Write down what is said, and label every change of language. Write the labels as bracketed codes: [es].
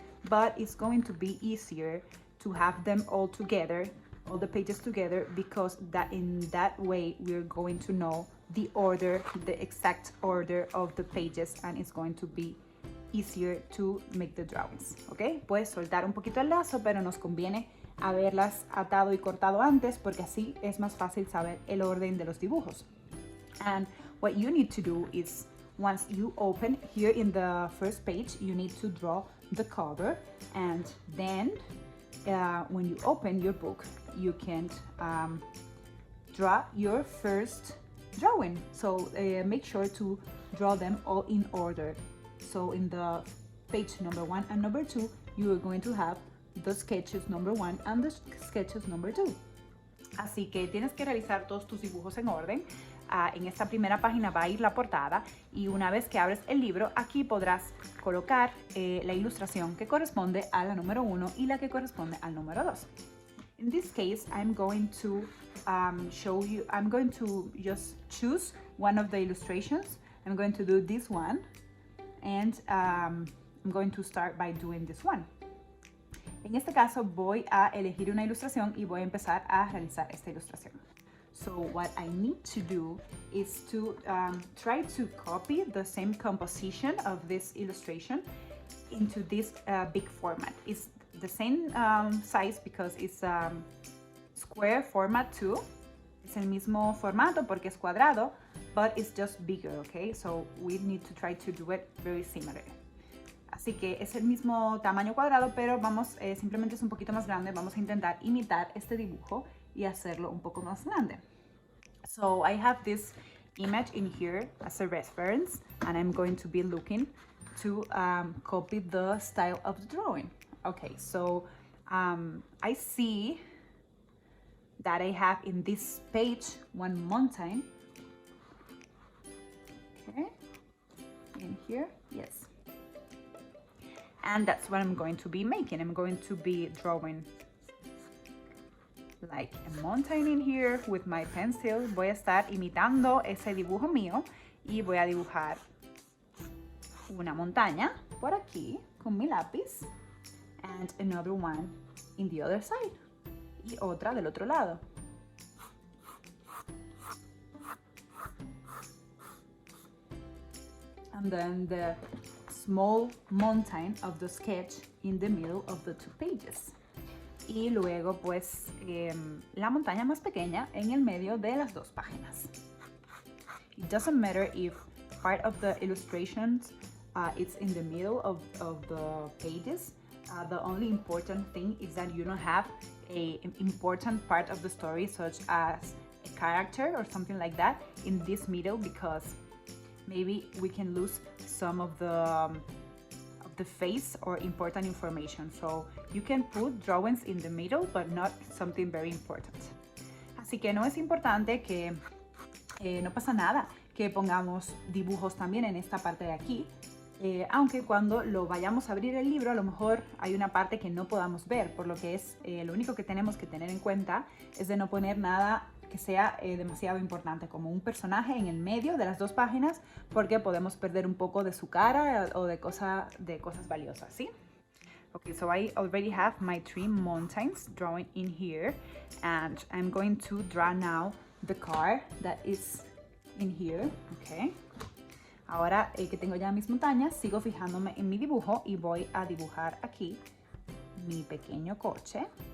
[en] But it's going to be easier to have them all together, all the pages together, because in that way we're going to know the order, the exact order of the pages, and it's going to be easier to make the drawings. ¿Ok? [es] Puedes soltar un poquito el lazo, pero nos conviene haberlas atado y cortado antes porque así es más fácil saber el orden de los dibujos. [en] And what you need to do is, once you open here in the first page, you need to draw the cover, and then when you open your book, you can draw your first drawing. So make sure to draw them all in order. So in the page number 1 and number 2, you are going to have the sketches number 1 and the sketches number 2. [es] Así que tienes que realizar todos tus dibujos en orden. En esta primera página va a ir la portada, y una vez que abres el libro, aquí podrás colocar la ilustración que corresponde a la número 1 y la que corresponde al número 2. [en] In this case, I'm going to show you, I'm going to just choose one of the illustrations. I'm going to do this one, and I'm going to start by doing this one. [es] En este caso voy a elegir una ilustración y voy a empezar a realizar esta ilustración. [en] So what I need to do is to try to copy the same composition of this illustration into this big format. It's the same size because it's square format too. [es] Es el mismo formato porque es cuadrado, [en] but it's just bigger, okay? So we need to try to do it very similar. [es] Así que es el mismo tamaño cuadrado, pero vamos, simplemente es un poquito más grande. Vamos a intentar imitar este dibujo y hacerlo un poco más grande. [en] So I have this image in here as a reference, and I'm going to be looking to copy the style of the drawing. Okay, so I see that I have in this page one mountain. Okay, in here, yes. And that's what I'm going to be making. I'm going to be drawing like a mountain in here with my pencil. [es] Voy a estar imitando ese dibujo mío y voy a dibujar una montaña por aquí con mi lápiz [en] and another one in the other side [es] y otra del otro lado. [en] And then the small mountain of the sketch in the middle of the two pages. [es] Y luego pues la montaña más pequeña en el medio de las dos páginas. [en] It doesn't matter if part of the illustrations it's in the middle of the pages. The only important thing is that you don't have an important part of the story such as a character or something like that in this middle, because maybe we can lose some of the face or important information. So you can put drawings in the middle, but not something very important. [es] Así que no es importante que, no pasa nada que pongamos dibujos también en esta parte de aquí, aunque cuando lo vayamos a abrir el libro a lo mejor hay una parte que no podamos ver, por lo que es lo único que tenemos que tener en cuenta es de no poner nada que sea demasiado importante, como un personaje en el medio de las dos páginas, porque podemos perder un poco de su cara o de cosas valiosas, ¿sí? [en] Okay, so I already have my 3 mountains drawing in here, and I'm going to draw now the car that is in here, okay? [es] Ahora que tengo ya mis montañas, sigo fijándome en mi dibujo y voy a dibujar aquí mi pequeño coche.